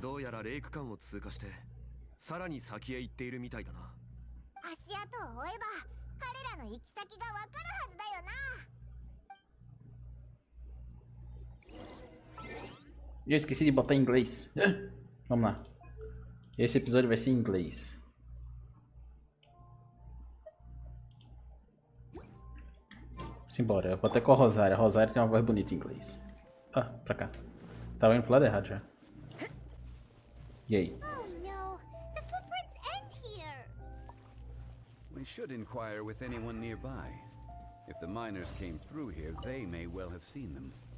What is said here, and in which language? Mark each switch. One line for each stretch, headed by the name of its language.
Japanese: どうやらレイク間を通過して、さらに先へ行っているみたいだな。足跡を追えば、彼らの行き先がわかるはずだよな。
Portuguese: E eu esqueci de botar em inglês. Vamos lá. Esse episódio vai ser em inglês. Simbora. Eu vou até com a Rosária. A Rosária tem uma voz bonita em inglês. Ah, pra cá. Tava indo pro lado errado já. E aí?
English: Oh no, the footprints end here. We should inquire with anyone nearby. If the miners came through here, they may well have seen them.